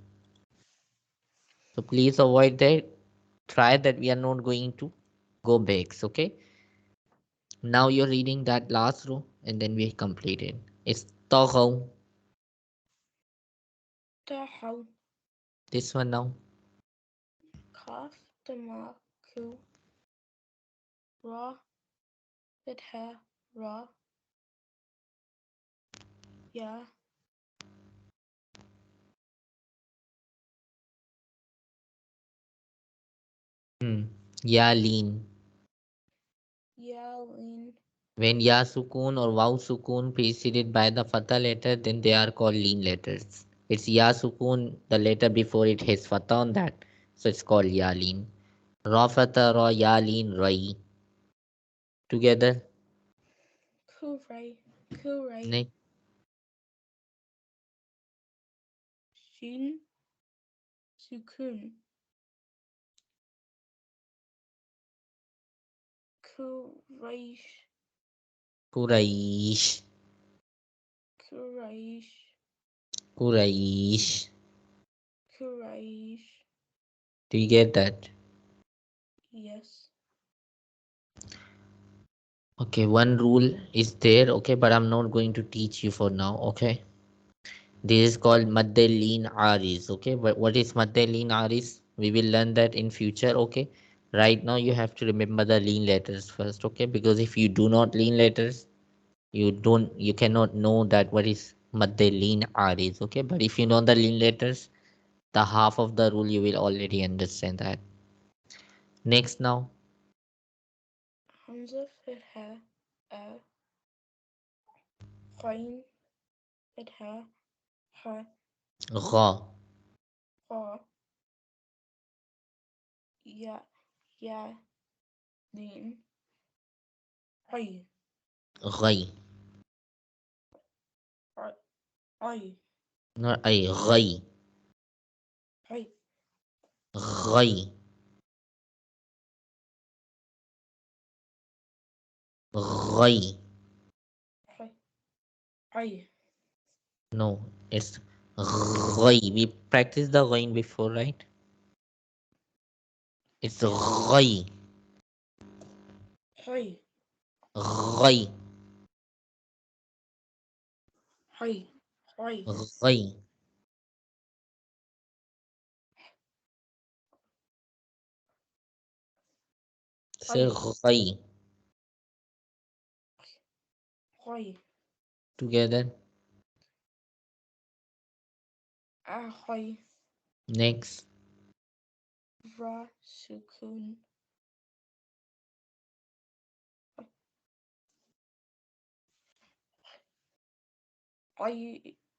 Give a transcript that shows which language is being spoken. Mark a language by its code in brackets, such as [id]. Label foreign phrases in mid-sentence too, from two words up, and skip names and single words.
[en] So please avoid that. Try that we are not going to go back. Okay. Now you're reading that last row and then we complete it. It's toggle. Tahaw. This one now. Kaf. Dama. Ku. Ra. Fitha. Ra. Ya. Hmm. Ya lean. Ya. Lin. When [ar] ياء سكون [en] or [ar] واو سكون [en] preceded by the fatha letter, then they are called lean letters. It's [ar] ياء سكون, [en] the letter before it has fatha on that, so it's called [ar] ياء لين. راء فتحة راء ياء لين راي. [en] Together. Kuray. Kuray. Next. Shin. Sukun. Kuraish. Quraish. Kuraish. Quraish. Kuraish. Do you get that? Yes. Okay, one rule is there, okay, but I'm not going to teach you for now, okay? This is called Maddelin Aris, okay? But what is Maddelin Aris? We will learn that in future, okay? Right now you have to remember the lean letters first, okay? Because if you do not lean letters, you cannot know that what is Maddelin Aris, okay? But if you know the lean letters, the half of the rule you will already understand that. Next now, Hamza. Fitha. A. Qain. Fitha. Ha. Gha, Ra. Ya. Ya. Lin. Ay. Ghai, Ay. Ay. not ay, Ghai, Ay. Ghai, Ghai. Ay. Ay. No, it's Ghai. We practiced the Ghain before, right? It's Yes. Ghai, Ay. Ghai, Ay. Ay. Ghai. Say Ay. Ghai Ay. together. Ahoy. Next, Ra. Sukun. Ay.